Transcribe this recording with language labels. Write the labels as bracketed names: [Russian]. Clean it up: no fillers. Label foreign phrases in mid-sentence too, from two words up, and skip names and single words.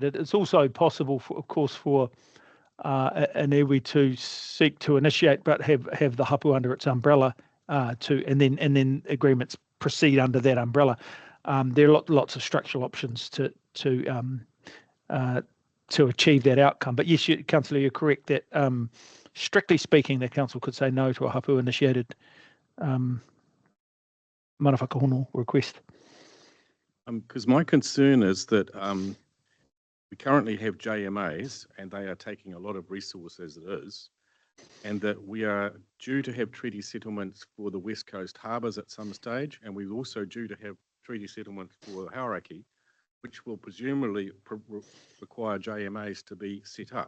[English] It's also possible, of course, for an iwi to seek to initiate, but have the hapu under its umbrella and then agreements proceed under that umbrella. There are lots of structural options to achieve that outcome. But yes, Councillor, you're correct that strictly speaking, the council could say no to a hapu initiated [Māori] mana whakahono [English] request. Because my concern is that we currently have JMAs and they are taking a lot of resources as it is, and that we are due to have treaty settlements for the West Coast harbours at some stage, and we're also due to have treaty settlements for Hauraki, which will presumably require JMAs to be set up.